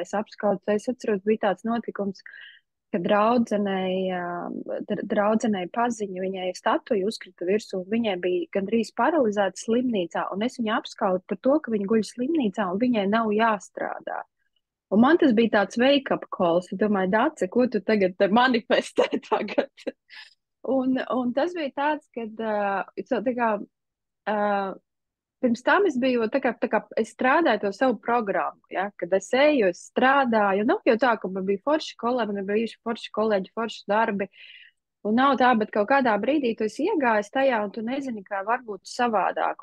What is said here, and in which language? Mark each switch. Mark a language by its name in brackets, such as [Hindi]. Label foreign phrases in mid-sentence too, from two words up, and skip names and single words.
[Latvian] Es atceros, bija tāds notikums, ka draudzenei paziņu, viņai statuja uzkrita virsū, viņai bija gandrīz paralizēta slimnīcā, un es viņu apskaudu par to, ka viņa guļ slimnīcā, un viņai nav jāstrādā. Un man tas bija tāds [English] wake-up calls. [Latvian] Es domāju, Dāce, ko tu tagad manifestē tagad? un tas bija tāds, kad pirms tam es biju, tā kā es strādāju to savu programmu, ja, kad es eju, es strādāju, nu, jau tā, ka man bija forši kolēģi, man bija forši kolēģi, forši darbi, un nav tā, bet kaut kādā brīdī tu esi iegājis tajā, un tu nezini, kā var būt savādāk.